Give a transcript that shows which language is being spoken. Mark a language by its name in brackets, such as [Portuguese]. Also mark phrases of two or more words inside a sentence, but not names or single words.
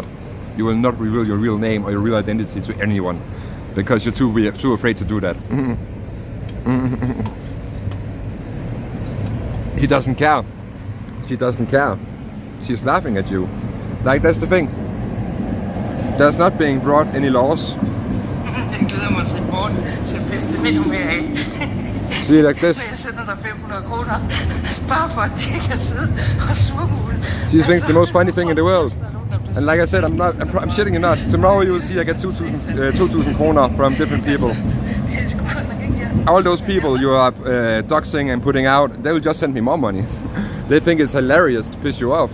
[English] You will not reveal your real name or your real identity to anyone because you're too afraid to do that. He doesn't care. She doesn't care. She's laughing at you. Like, that's the thing. There's not being brought any laws. [Danish] Jeg glæder mig til i morgen, så bedste med mere af. [English] See, like this. [Danish] Så jeg sender dig 500 kroner, bare for at de kan sidde og surmule. [English] She thinks the most funny thing in the world. And like I said, I'm shitting you not. Tomorrow you will see I get 2,000 kroner from different people. All those people you are doxing and putting out, they will just send me more money. They think it's hilarious to piss you off.